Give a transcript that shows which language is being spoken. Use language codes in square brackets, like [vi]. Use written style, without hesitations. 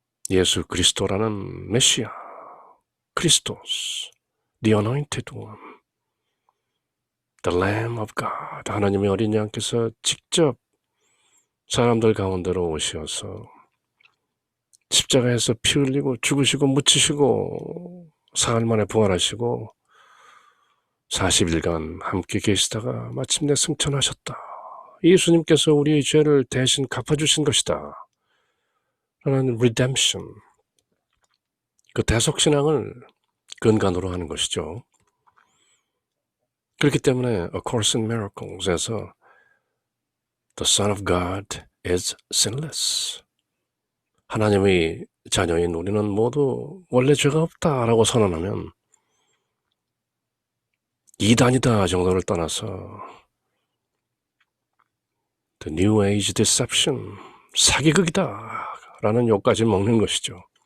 [ko] 예수 그리스도라는 메시아, 크리스토스, [en] the anointed one, the Lamb of God, [ko] 하나님의 어린 양께서 직접 사람들 가운데로 오셔서 십자가에서 피 흘리고 죽으시고 묻히시고 사흘 만에 부활하시고 40일간 함께 계시다가 마침내 승천하셨다. 예수님께서 우리의 죄를 대신 갚아주신 것이다. 라는 redemption, 그 대속신앙을 근간으로 하는 것이죠. 그렇기 때문에 [en] A Course in Miracles에서 The Son of God is sinless. [ko] 하나님의 자녀인 우리는 모두 원래 죄가 없다라고 선언하면 이단이다 정도를 떠나서 [en] The New Age Deception, [ko] 사기극이다 라는 욕까지 먹는 것이죠.